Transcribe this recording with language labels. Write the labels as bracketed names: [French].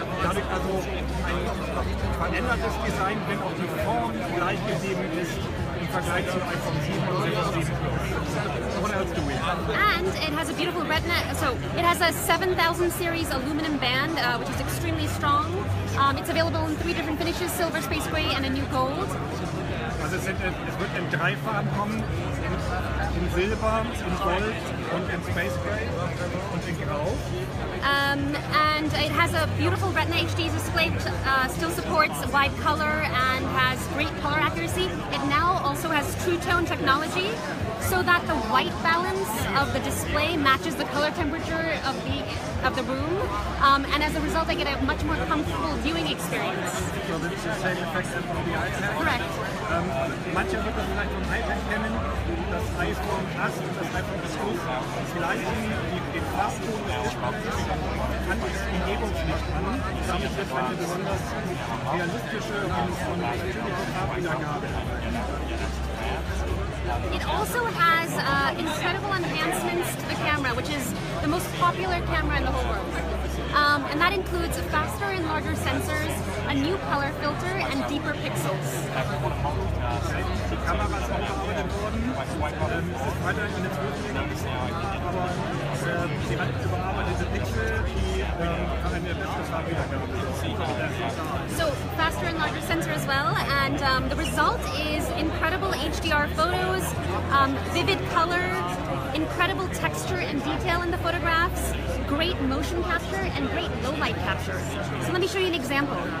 [German] Dadurch also ein verändertes Design, wenn auch die Form gleich geblieben ist im Vergleich zum iPhone 7 und iPhone 7 Plus. [English] What else do we have? And it has a beautiful retina, so it has a 7000 series aluminum band, which is extremely strong. It's available in 3 different finishes, silver, space gray, and a new gold. [German] Also es wird in 3 Farben kommen, in Silber, in Gold und in Space Gray und in Grau. [English] And it has a beautiful Retina HD display, which still supports wide color and has great color accuracy. It now also has True Tone technology, so that the white balance of the display matches the color temperature of the room, and as a result, I get a much more comfortable viewing experience. So this is the same effect as on the iPad. Correct. [German] Manche wird das vielleicht vom iPad kennen. Das iPhone 8 und das iPhone Plus gleichen den Farbton des Displays an das Umgebungslicht an. Damit wird eine besonders realistische und natürliche Farbwiedergabe. [English] It also has incredible enhancements to the camera, which is the most popular camera in the whole world. And that includes faster and larger sensors, a new color filter, and deeper pixels. [German] Die Kamera ist aufgearbeitet worden. Es ist weiterhin eine 12-Megapixel-Kamera, aber sie hat überarbeitete Pixel, die eine bessere Farbwiedergabe. [English] So faster and larger sensor as well, and the result is incredible HDR photos, vivid color, incredible texture and detail in the photographs, great motion capture, and great low light capture. So let me show you an example.